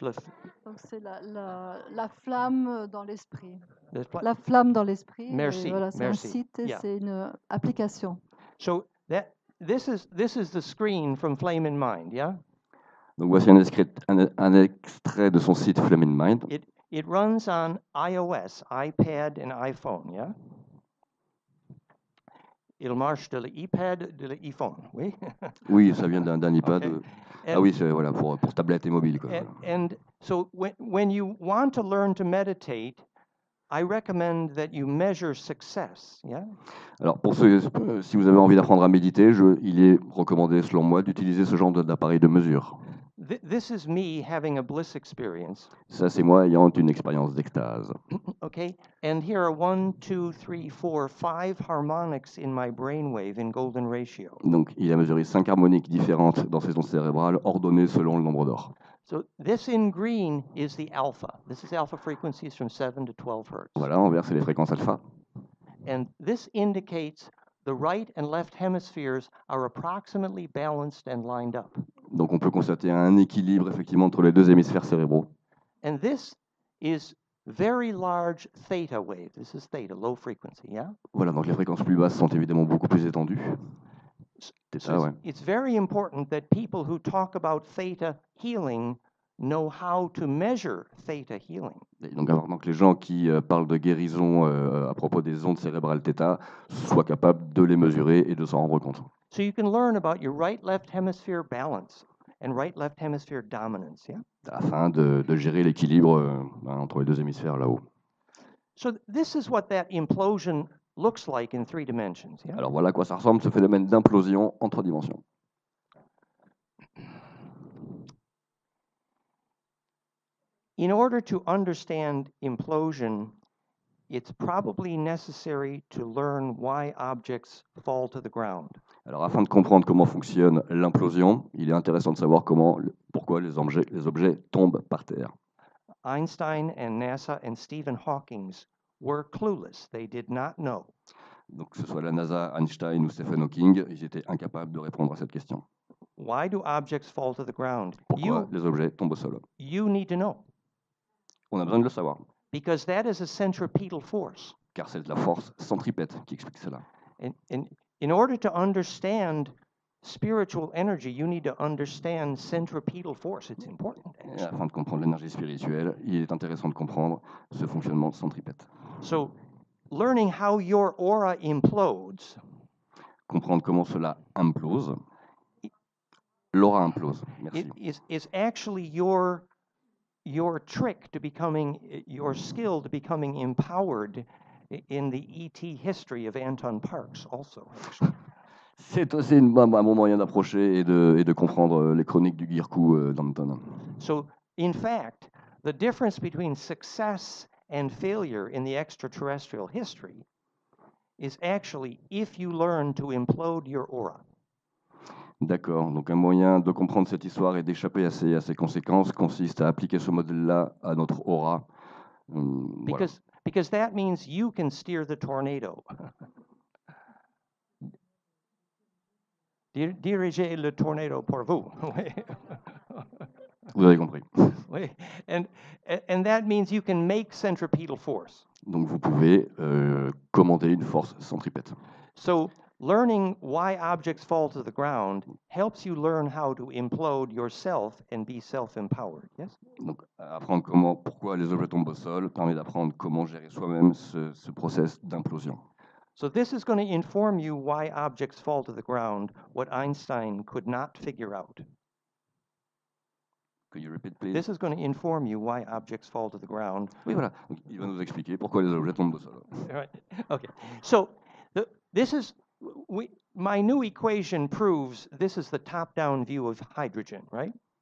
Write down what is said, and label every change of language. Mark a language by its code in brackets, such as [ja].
[fr] Donc c'est la flamme dans l'esprit. Le pla- La flamme dans l'esprit. Merci, Et voilà, c'est un merci. site et [en] Yeah. [fr] c'est une application. [en] So this is the screen from Flame in Mind, yeah? [fr] Donc voici un extrait de son site Flame in Mind. [en] It runs on iOS, iPad and iPhone, yeah? [fr] Il marche de l'iPad, de l'iPhone, oui? Oui, ça vient d'un iPad. [en] Okay. [fr] Ah oui, c'est voilà, pour tablette et mobile. Quoi. [en] And so when you want to learn to meditate, I recommend that you measure success, yeah? [fr] Alors, pour ceux, si vous avez envie d'apprendre à méditer, il est recommandé, selon moi, d'utiliser ce genre d'appareil de mesure. [en] This is me having a bliss experience. [fr] Ça, c'est moi ayant une expérience d'extase. [en] Okay, and here are 1, 2, 3, 4, 5 harmonics in my brainwave in golden ratio. [fr] Donc, il a mesuré 5 harmoniques différentes dans ses ondes cérébrales, ordonnées selon le nombre d'or. [en] So this in green is the alpha. This is alpha frequencies from 7 to 12 hertz. [fr] Voilà, en vert, c'est les fréquences alpha. [en] And this indicates the right and left hemispheres are approximately balanced and lined up. [fr] Donc, on peut constater un équilibre, effectivement, entre les deux hémisphères cérébraux. [en] And this is very large theta wave. This is theta, low frequency, yeah? [fr] Voilà, donc les fréquences plus basses sont évidemment beaucoup plus étendues. [en] So it's very important that people who talk about theta healing know how to measure theta healing. [fr] Et donc, avant que les gens qui parlent de guérison à propos des ondes cérébrales θ soient capables de les mesurer et de s'en rendre compte. [en] So you can learn about your right-left hemisphere balance and right-left hemisphere dominance, yeah? [fr] Afin de gérer l'équilibre entre les deux hémisphères là-haut. [en] So this is what that implosion looks like in 3 dimensions, yeah? [fr] Alors voilà à quoi ça ressemble ce phénomène d'implosion en 3 dimensions. [en] In order to understand implosion, it's probably necessary to learn why objects fall to the ground. [fr] Alors afin de comprendre comment fonctionne l'implosion, il est intéressant de savoir pourquoi les objets tombent par terre. [en] Einstein and NASA and Stephen Hawking were clueless. They did not know. [fr] Donc que ce soit la NASA, Einstein ou Stephen Hawking, ils étaient incapables de répondre à cette question. [en] Why do objects fall to the ground? [fr] Pourquoi les objets tombent au sol? [en] You need to know. [fr] On a besoin de le savoir, [en] Because that is a centripetal force. [fr] car c'est la force centripète qui explique cela. [en] And in order to understand spiritual energy, you need to understand centripetal force. It's important. [fr] Et afin de comprendre l'énergie spirituelle, il est intéressant de comprendre ce fonctionnement centripète. [en] So, learning how your aura implodes [fr] Comprendre comment cela implose. L'aura implose. Merci. [en] is actually your trick to becoming, your skill to becoming empowered in the ET history of Anton Parks also. [fr] C'est aussi un bon moyen d'approcher et de comprendre les chroniques du Girku d'Anton. [en] So, in fact, the difference between success and failure in the extraterrestrial history is actually if you learn to implode your aura. [fr] D'accord, donc un moyen de comprendre cette histoire et d'échapper à ses conséquences consiste à appliquer ce modèle-là à notre aura. Voilà. [en] Because that means you can steer the tornado. [fr] Dirigez le tornado pour vous. Vous avez compris. [en] And that means you can make centripetal force. [fr] Donc vous pouvez commander une force centripète. [en] So learning why objects fall to the ground helps you learn how to implode yourself and be self-empowered. Yes? [fr] Donc apprendre pourquoi les objets tombent au sol permet d'apprendre comment gérer soi-même ce process d'implosion. [en] So this is going to inform you why objects fall to the ground, what Einstein could not figure out. Could you repeat, please? This is going to inform you why objects fall to the ground. [fr] Oui, voilà. Donc, il va nous expliquer pourquoi les objets tombent au sol. [en] Right. Okay. So this is my new equation proves this is the top-down view of hydrogen, right?